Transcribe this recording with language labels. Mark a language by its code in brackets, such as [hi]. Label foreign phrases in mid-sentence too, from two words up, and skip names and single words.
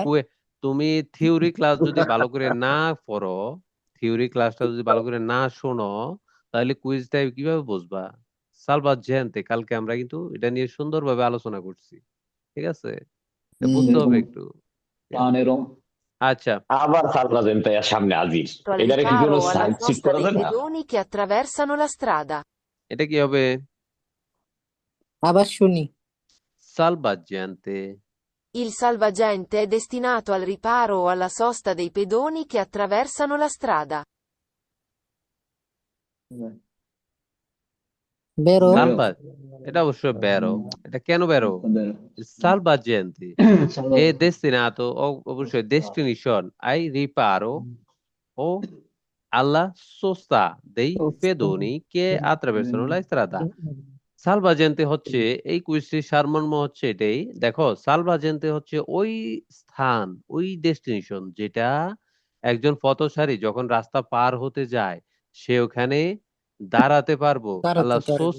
[bn] তুমি থিওরি ক্লাস যদি ভালো করে না পড়ো, থিওরি ক্লাসটা যদি ভালো করে না শোনো, তাহলে কুইজটা কিভাবে বুঝবা? সালভাজেন্তে কালকে আমরা কিন্তু এটা নিয়ে সুন্দরভাবে আলোচনা করছি, ঠিক আছে? এটা বুঝতে হবে এরকম একটু, ঠিক আছে? টানেরও। আচ্ছা, আবার সার্ভাজেন্ট সামনে হাজির। [it] Al [bn] এটারে কি কোনো [it] riparo alla [bn] সাইড সিট [it] sosta [bn] করা [it] dei [bn] যায় না? [it] pedoni che attraversano la strada. [bn] এটা কি হবে? আবার শুনি। সালভাজেন্তে। [it] Il salvagente è destinato al riparo o alla sosta dei pedoni che attraversano la strada. [bn] বেরো। বেরো। সালভা, এটা অবশ্যই বেরো। এটা কেন বেরো? [it] Salvagente è destinato, [bn] অবশ্যই ডেস্টিনেশন, [it] ai riparo o alla sosta dei pedoni che attraversano la strada. [bn] সালভাজেন্তে হচ্ছে, এই কুইজটির সারমর্ম হচ্ছে এটাই, দেখো সালভাজেন্তে হচ্ছে ওই স্থান, ওই ডেস্টিনেশন যেটা একজন পথচারী যখন রাস্তা পার হতে যায় সে ওখানে দাঁড়াতে পারবো, দাঁড়াতে আল্লাহ পারবে।